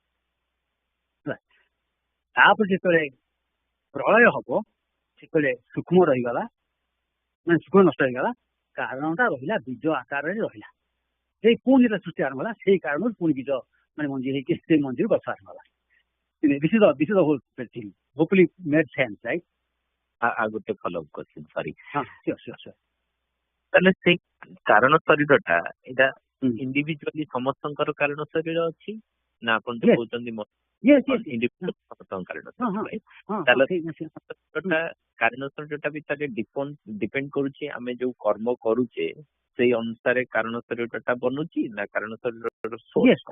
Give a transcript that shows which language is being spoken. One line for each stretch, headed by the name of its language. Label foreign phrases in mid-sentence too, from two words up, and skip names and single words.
Odia: ତାପରେ ଯେତେବେଳେ ପ୍ରଳୟ ହବ, ସେତେବେଳେ ସୂକ୍ଷ୍ମ ରହିଗଲା, ମାନେ ସୂକ୍ଷ୍ମ ନଷ୍ଟ ହେଇଗଲା, କାରଣଟା ରହିଲା, ବୀଜ ଆକାରରେ ରହିଲା। ସେଇ ପୁଣି ଯେତେବେଳେ ସୃଷ୍ଟି ଆରମ୍ଭ ହେଲା, ସେଇ କାରଣରୁ ପୁଣି ବୀଜ ମାନେ ମଞ୍ଜି ହେଇକି ସେଇ ମଞ୍ଜିରୁ ଗଛ ଆରମ୍ଭ ହେଲା।
English: This is the whole thing. Hopefully made sense, right?
Odia: ଆଉ ଗୋଟେ
English: follow-up question, sorry. Sure.
Odia: ତାହେଲେ ସେଇ କାରଣ ଶରୀରଟା ଏଇଟା ଇଣ୍ଡିଭିଜୁଆଲି ସମସ୍ତଙ୍କର କାରଣ ଶରୀର ଅଛି ନା ଆପଣ ଯୋଉ କହୁଛନ୍ତି ସମସ୍ତଙ୍କ କାରଣ? ତାହେଲେ କାରଣ ଶରୀରଟା ବି ତାହେଲେ ଡିପେଣ୍ଡ କରୁଛି ଆମେ ଯୋଉ କର୍ମ କରୁଛେ ସେଇ ଅନୁସାରେ କାରଣ ଶରୀରଟା ବନୁଛି ନା କାରଣ ଶରୀରର ସୋର୍ସ କଣ?